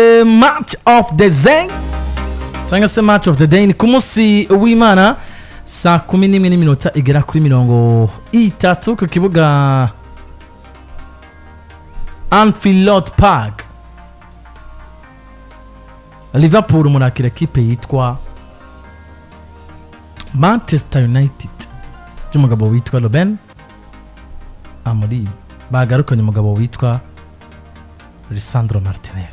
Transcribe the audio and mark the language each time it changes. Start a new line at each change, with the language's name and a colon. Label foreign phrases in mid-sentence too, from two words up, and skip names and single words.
English: match of the day
Kinyarwanda: cyangwa se
English: match of the day
Kinyarwanda: ni ku munsi w'Imana saa 11:00 igera kuri 30 ku kibuga Anfield Park. Liverpool murakira equipe yitwa Manchester United y'umugabo witwa Ruben Amorim bagarukanye umugabo witwa Lisandro Martinez.